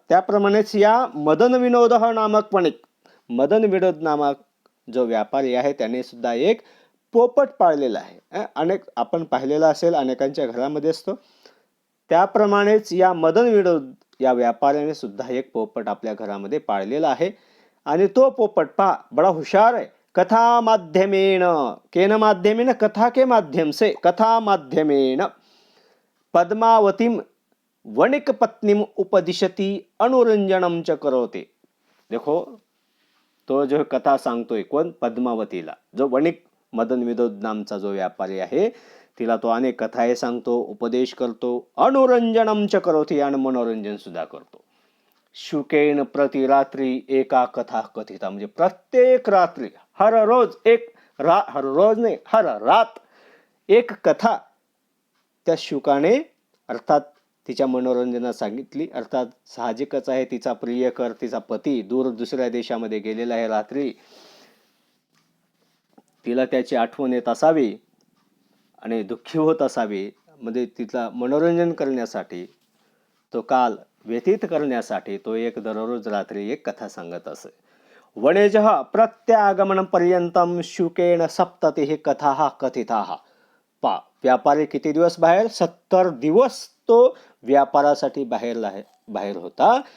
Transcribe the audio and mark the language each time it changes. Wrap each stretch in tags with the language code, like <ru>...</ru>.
<mr>त्याप्रमाणेच या मदन विनोद नामक पण एक मदन विनोद नामक जो व्यापारी आहे त्याने सुद्धा एक पोपट पाळलेला आहे. अनेक आपण पाहिलेला असेल, अनेकांच्या घरामध्ये असतो. त्याप्रमाणेच या मदन विनोद या व्यापाऱ्याने सुद्धा एक पोपट आपल्या घरामध्ये पाळलेला आहे. आणि तो पोपट पहा</mr> <hi>बड़ा हुशार है.</hi> <sa>कथा माध्यमेन, केन माध्यमेन?</sa> <hi>कथा के माध्यम से,</hi> <sa>कथा माध्यमेन पद्मावतीम वणिक पत्नीम उपदिशति अनुरंजनम च करोते.</sa> <mr>देखो, तो जो कथा सांगतोय कोण? पद्मावतीला. जो वणिक मदन विनोद नामचा जो व्यापारी आहे, तिला तो अनेक कथाए सांगतो, उपदेश करतो,</mr> <sa>अनुरंजनम च करोति,</sa> <mr>आणि मनोरंजन सुद्धा करतो.</mr> <sa>शुकेन प्रति रात्री एका कथा कथिता,</sa> <mr>म्हणजे प्रत्येक रात्री,</mr> <hi>हर रोज हर रोज</hi> <mr>नाही,</mr> <hi>हर रात एक कथा</hi> <mr>त्या शुकाने, अर्थात तिच्या मनोरंजनात सांगितली. अर्थात साहजिकच आहे, तिचा प्रियकर, तिचा पती दूर दुसऱ्या देशामध्ये गेलेला आहे. रात्री तिला त्याची आठवण येत असावी आणि दुःखी होत असावी, म्हणजे तिला मनोरंजन करण्यासाठी, तो काल व्यतीत करण्यासाठी तो एक दररोज रात्री एक कथा सांगत असे.</mr> <sa>वणेजः प्रत्यागमन पर्यंतम शुकेन सप्ततिः कथाः कथिताः.</sa> <mr>व्यापारी किती दिवस बाहेर? 70 दिवस तो व्यापारासाठी बाहेर होता.</mr>